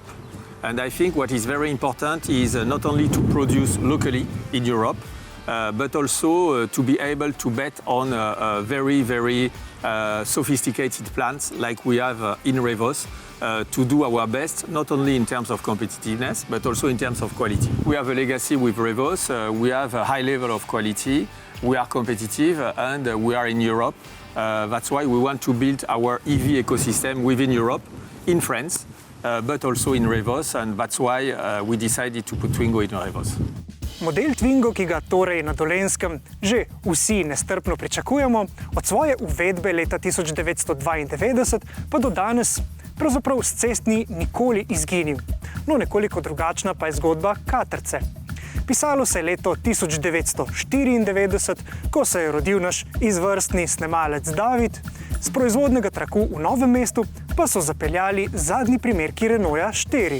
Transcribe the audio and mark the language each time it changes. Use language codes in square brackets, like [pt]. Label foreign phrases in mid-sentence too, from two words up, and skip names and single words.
[en] And I think what is very important is not only to produce locally in Europe, but also to be able to bet on very, very sophisticated plants like we have in Revos to do our best, not only in terms of competitiveness, but also in terms of quality. We have a legacy with Revos, we have a high level of quality, we are competitive and we are in Europe. That's why we want to build our EV ecosystem within Europe, in France, but also in Revos, and that's why we decided to put Twingo in Revos. [sl] Model Twingo, ki ga torej na Dolenjskem že vsi nestrpno pričakujemo, od svoje uvedbe leta 1992 pa do danes pravzaprav s cest ni nikoli izginil. No, nekoliko drugačna pa je zgodba Katrce. Pisalo se je leto 1994, ko se je rodil naš izvrstni snemalec David, z proizvodnega traku v Novem mestu pa so zapeljali zadnji primerki Renaulta 4.